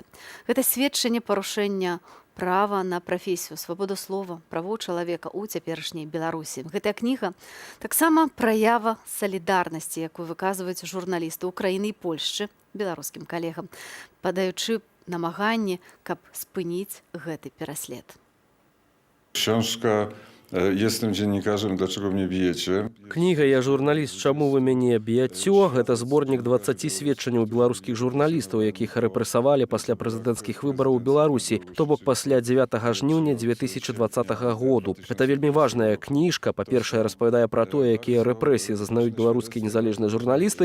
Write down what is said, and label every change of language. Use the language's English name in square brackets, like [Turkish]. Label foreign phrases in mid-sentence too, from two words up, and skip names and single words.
[Belarusian] Гэта сведчанне парушэння права на прафесію, свабоду слова, правоў чалавека ў цяперашняй Беларусі. Гэтая кніга таксама праява салідарнасці, якую выказваюць журналісты Украіны і Польшчы беларускім калегам, падаючы намаганні, каб спыніць гэты пераслед. [Polish] Książka Jestem dziennikarzem, dlaczego mnie bijecie? [Belarusian] Кніга «Я журналіст, чаму вы мяне б'яцё» – гэта зборнік 20 сведчанняў беларускіх журналістаў, якіх рэпрэсавалі пасля прэзідэнцкіх выбараў у Беларусі, то бок пасля 9 жніўня 2020 году. Гэта вельмі важная кніжка. Па-першае, распавядае пра тое, якія рэпрэсіі зазнаюць беларускія незалежныя журналісты.